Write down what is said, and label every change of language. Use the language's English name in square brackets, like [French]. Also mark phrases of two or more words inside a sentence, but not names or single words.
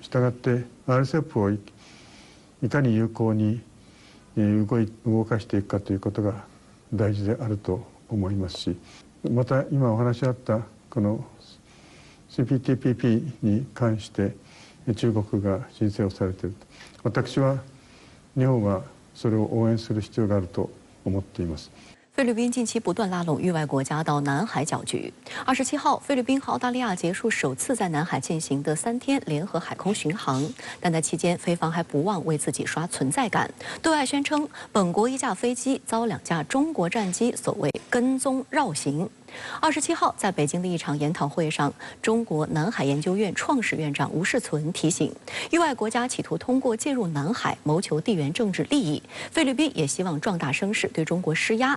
[Japanese] したがって RCEP をいかに有効に動かしていくかということが大事であると思いますし、また今お話しあったこの CPTPP に関して中国が申請をされていると。私は日本はそれを応援する必要があると思っています。 [Chinese] 菲律宾近期不断拉拢域外国家到南海搅局。27号，菲律宾和澳大利亚结束首次在南海进行的3 天联合海空巡航，但在期间，菲方还不忘为自己刷存在感，对外宣称本国1架飞机遭2架中国战机所谓跟踪绕行。27号，在北京的一场研讨会上，中国南海研究院创始院长吴世存提醒，域外国家企图通过介入南海谋求地缘政治利益，菲律宾也希望壮大声势对中国施压。